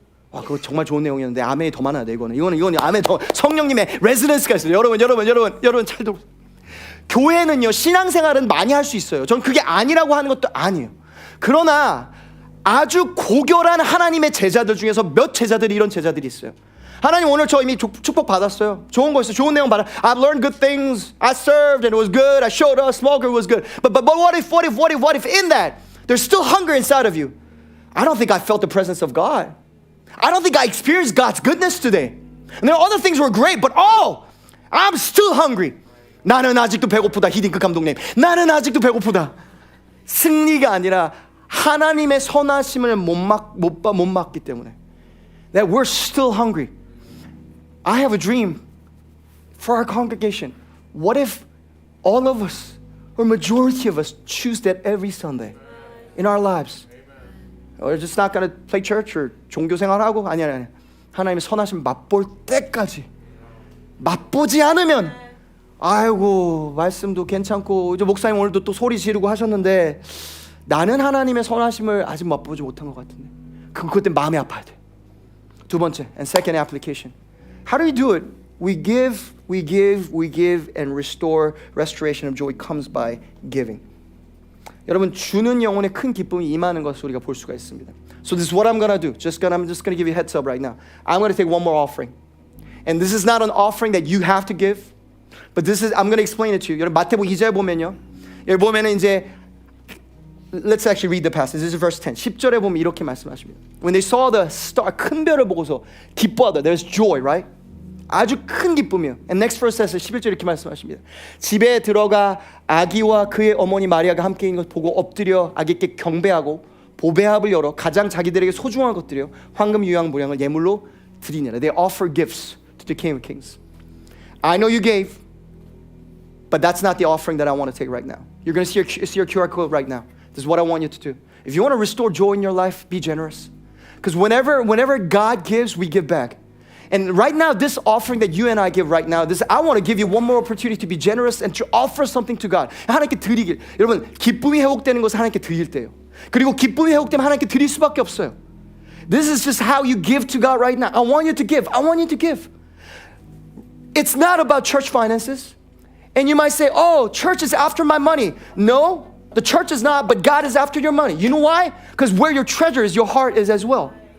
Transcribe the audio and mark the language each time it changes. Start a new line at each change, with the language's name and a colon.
Korean: 와, 그거 정말 좋은 내용이었는데 아멘이 더 많아야 돼. 이거는 아멘 더 성령님의 레지던스가 있어요. 여러분 잘 들어. 교회는요 신앙생활은 많이 할 수 있어요. 저는 그게 아니라고 하는 것도 아니에요. 그러나 아주 고결한 하나님의 제자들 중에서 몇 제자들이 이런 제자들이 있어요. 하나님 오늘 저 이미 축복 받았어요. 좋은 거 있어요. 좋은 내용 받아.
English: I've learned good things. I served and it was good. I showed up. Smoker was good. But what if in that there's still hunger inside of you? I don't think I felt the presence of God. I don't think I experienced God's goodness today. And there are other things were great, but I'm still hungry.
Korean: 나는 아직도 배고프다. 히딩크 감독님. 나는 아직도 배고프다. 승리가 아니라 하나님의 선하심을 못 막기 때문에
English: that we're still hungry. I have a dream for our congregation. What if all of us or majority of us choose that every Sunday in our lives? We're just not going to play church or
Korean: 종교 생활하고 아니 하나님의 선하심 맛볼 때까지 맛보지 않으면 아이고 말씀도 괜찮고 이제 목사님 오늘도 또 소리 지르고 하셨는데 나는 하나님의 선하심을 아직 맛보지 못한 것 같은데 그것 때문에 마음이 아파야 돼. 두 번째
English: and second application. How do we do it? We give and restoration of joy comes by giving.
Korean: 여러분 주는 영혼의 큰 기쁨이 임하는 것을 우리가 볼 수가 있습니다.
English: So this is what I'm gonna do. I'm just gonna give you a heads up right now. I'm gonna take one more offering. And this is not an offering that you have to give. But I'm gonna explain it to you.
Korean: 여러분 마태복음 2절 보면요. 여기 보면은 이제
English: Let's actually read the passage. This is verse 10.
Korean: 10절에 보면 이렇게 말씀하십니다.
English: When they saw the star,
Korean: 큰 별을 보고서 기뻐하다.
English: There's joy, right?
Korean: 아주 큰 기쁨이에요.
English: And next verse says
Korean: 11절 이렇게 말씀하십니다. 집에 들어가 아기와 그의 어머니 마리아가 함께 있는 것 보고 엎드려 아기께 경배하고 보배합을 열어 가장 자기들에게 소중한 것들이요 황금 유향 모양을 예물로 드리니라.
English: They offer gifts to the King of Kings. I know you gave, but that's not the offering that I want to take right now. You're going to see your QR code right now. This is what I want you to do. If you want to restore joy in your life, be generous. Because whenever God gives, we give back. And right now, this offering that you and I give right now, I want to give you one more opportunity to be generous and to offer something to God.
Korean: 하나님께 드리길. 여러분, 기쁨이 회복되는 것은 하나님께 드릴 때예요. 그리고 기쁨이 회복되면 하나님께 드릴 수밖에 없어요.
English: This is just how you give to God right now. I want you to give. I want you to give. It's not about church finances. And you might say, oh, church is after my money. No, the church is not, but God is after your money. You know why? Because where your treasure is, your heart is as well.